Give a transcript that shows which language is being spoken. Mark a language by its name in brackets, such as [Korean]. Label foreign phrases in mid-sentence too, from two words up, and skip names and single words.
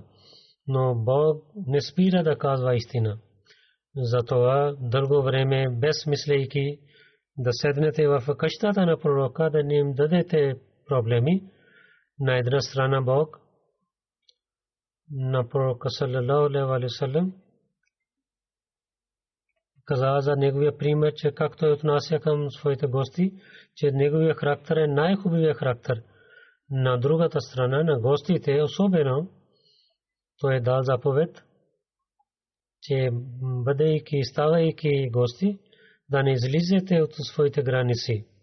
[Bulgarian] Но Бог не спира да казва истина. Затова дълго време, без мислейки, да седнете в къщата на пророка, да не им дадете проблеми. На една страна Бог на пророка [Arabic] صلى الله عليه وسلم [Bulgarian] каза за неговия пример, че както е отнася към своите гости, че неговия характер е най-хубавия характер. На другата страна, на гостите, особено, той е дал заповед, че бъдейки, ставайки гости, да не излизате от своите граници.